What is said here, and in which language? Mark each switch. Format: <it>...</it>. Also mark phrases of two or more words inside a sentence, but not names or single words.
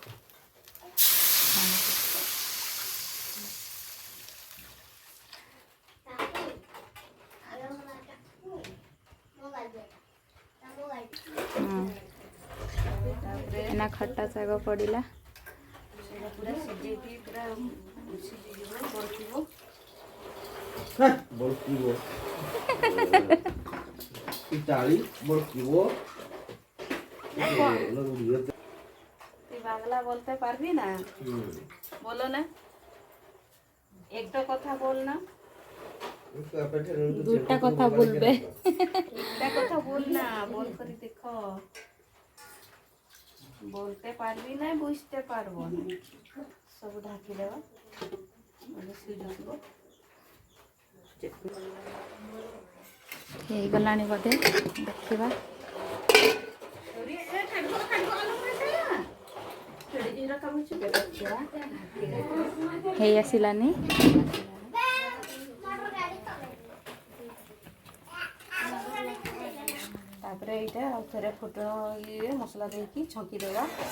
<or>ଏନା ଖଟା ଶାଗ ପଡ଼ିଲା। ପୁରା ସିଝେଇକି ପୁରା ସିଝିଯିବ ବଳକିବ।</or> <bn>বাংলা বলতে পারবি না? বলো না, একটা কথা বল না। দুটা কথা বলবে। একটা কথা বল না, বল করে দেখো। বলতে পারবি না, বুঝতে পারবো না।</bn> <or>ସବୁ ଢାଙ୍କି ଦିଆ ସିଝୁଥିବ। ହେଇଗଲାଣି ବୋଧେ ଦେଖିବା। ହେଇ ଆସିଲାନି। ତାପରେ ଏଇଟା ଆଉ ଥରେ ଫୁଟଣ ଇଏ ମସଲା ଦେଇକି ଛଙ୍କି ଦେବା।</or>